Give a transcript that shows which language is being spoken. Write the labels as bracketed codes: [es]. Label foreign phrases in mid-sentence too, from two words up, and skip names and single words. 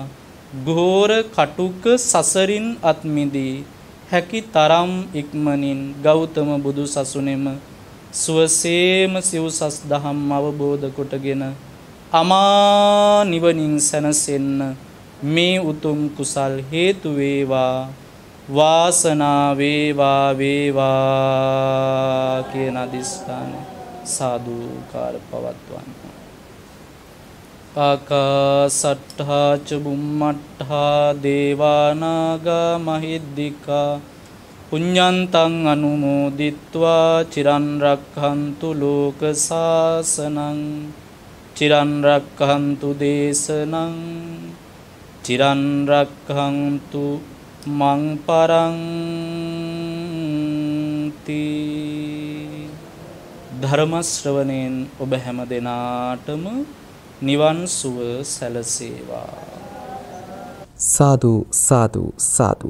[si] ගෝර කටුක සසරින් අත්මිදී හැකි තරම් ඉක්මනින් ගෞතම බුදු සසුනේම සුවසේම සිව්සස් දහම් අවබෝධ කොටගෙන අමා නිවනින් සැනසෙන්න මේ උතුම් කුසල් හේතු වේවා. වාසනා වේවා වේවා කියන අදිස්ථාන සාදුකාර පවත්වන්න. [pi] ආකාසට්ඨා ච බුම්මට්ඨා දේවානාගා මහිද්దికා පුඤ්ඤන්තං අනුමෝදිත්වා චිරන් රක්ඛන්තු ලෝක සාසනං චිරන් රක්ඛන්තු දේශනං චිරන් රක්ඛන්තු මං පරන්ති. [si] ධර්ම ශ්‍රවණයෙන් ඔබ හැම දෙනාටම නිවන් සුව සැලසේවා. සාදු සාදු සාදු.